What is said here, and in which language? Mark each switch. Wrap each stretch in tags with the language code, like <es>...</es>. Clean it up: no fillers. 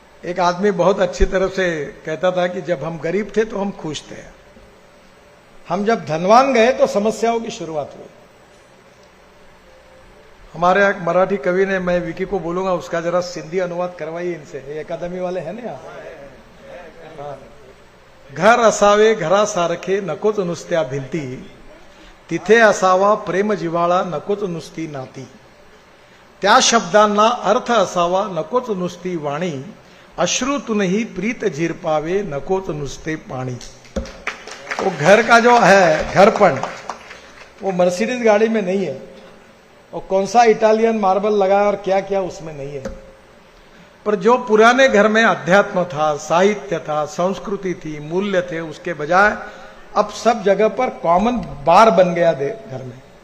<hi>एक आदमी बहुत अच्छी तरह से कहता था कि जब हम गरीब थे तो हम खुश थे, हम जब धनवान गए तो समस्याओं की शुरुआत हुई। हमारे एक मराठी कवि ने, मैं विकी को बोलूंगा उसका जरा सिंधी अनुवाद करवाइए इनसे, ये अकादमी वाले हैं ना।</hi> <mr>हाँ, घर असावे घरासारखे, नकोच नुसत्या भिंती, तिथे असावा प्रेम जिव्हाळा, नकोच नुसती नाती, त्या शब्दांना अर्थ असावा, नकोच नुसती वाणी, अश्रुतूनही प्रीत झिरपावे, नकोच नुसते पाणी।</mr> <hi>वो घर का जो है घरपन, वो मर्सिडीज गाड़ी में नहीं है, और कौन सा इटालियन मार्बल लगा और क्या क्या उसमें नहीं है। पर जो पुराने घर में अध्यात्म था, साहित्य था, संस्कृति थी, मूल्य थे, उसके बजाय अब सब जगह पर कॉमन बार बन गया घर में।</hi>